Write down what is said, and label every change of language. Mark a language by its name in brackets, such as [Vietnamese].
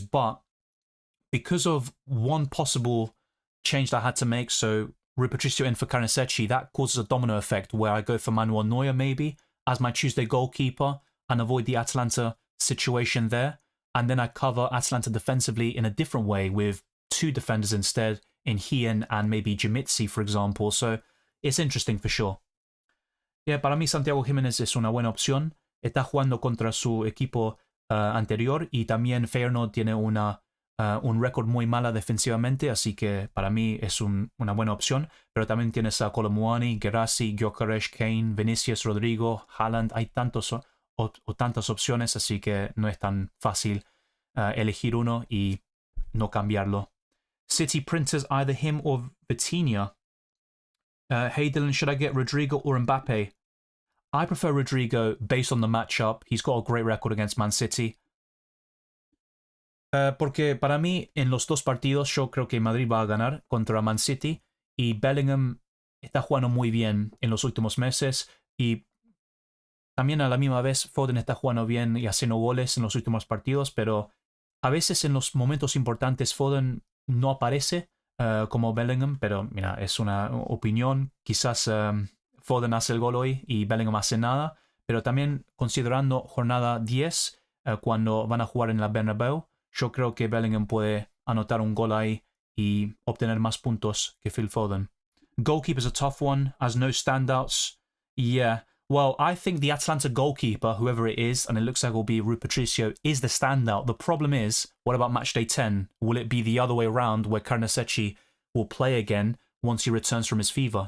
[English] But because of one possible change that I had to make, so Rui Patricio in for Carnesecchi, that causes a domino effect where I go for Manuel Neuer maybe as my Tuesday goalkeeper and avoid the Atalanta situation there. And then I cover Atalanta defensively in a different way with 2 defenders instead in Hien and maybe Jimitsi, for example. So it's interesting for sure. [Spanish] Yeah, para mí Santiago Jiménez es una buena opción. Está jugando contra su equipo anterior y también Feyenoord tiene un récord muy mala defensivamente, así que para mí es una buena opción. Pero también tienes a Kolomuani, Gerasi, Gyökeres, Kane, Vinicius, Rodrigo, Haaland. Hay tantas opciones, así que no es tan fácil elegir uno y no cambiarlo. [English] City Printers, either him or Vitinha. Hey Dylan, should I get Rodrigo or Mbappe? I prefer Rodrigo based on the matchup. He's got a great record against Man City. [Spanish] Porque para mí, en los dos partidos, yo creo que Madrid va a ganar contra Man City y Bellingham está jugando muy bien en los últimos meses y también a la misma vez Foden está jugando bien y haciendo goles en los últimos partidos, pero a veces en los momentos importantes Foden no aparece como Bellingham, pero mira, es una opinión. Quizás Foden hace el gol hoy y Bellingham hace nada, pero también considerando jornada 10, cuando van a jugar en la Bernabéu, yo creo que Bellingham puede anotar un gol ahí y obtener más puntos que Phil Foden. [English] Goalkeeper's a tough one, as no standouts. Yeah, well, I think the Atalanta goalkeeper, whoever it is, and it looks like it will be Rui Patricio, is the standout. The problem is, what about matchday 10? Will it be the other way around, where Carnesecchi will play again once he returns from his fever?